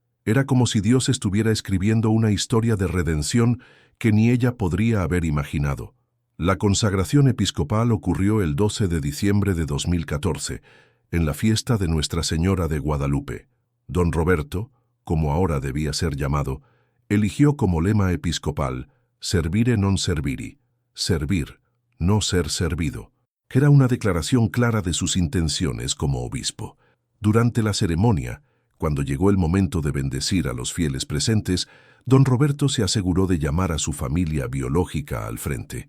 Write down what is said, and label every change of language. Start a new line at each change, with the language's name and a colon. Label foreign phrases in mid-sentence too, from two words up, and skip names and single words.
Spanish: Era como si Dios estuviera escribiendo una historia de redención que ni ella podría haber imaginado. La consagración episcopal ocurrió el 12 de diciembre de 2014, en la fiesta de Nuestra Señora de Guadalupe. Don Roberto, como ahora debía ser llamado, eligió como lema episcopal
Latin: «Servire non serviri»,
Spanish: servir, no ser servido, que era una declaración clara de sus intenciones como obispo. Durante la ceremonia, cuando llegó el momento de bendecir a los fieles presentes, don Roberto se aseguró de llamar a su familia biológica al frente.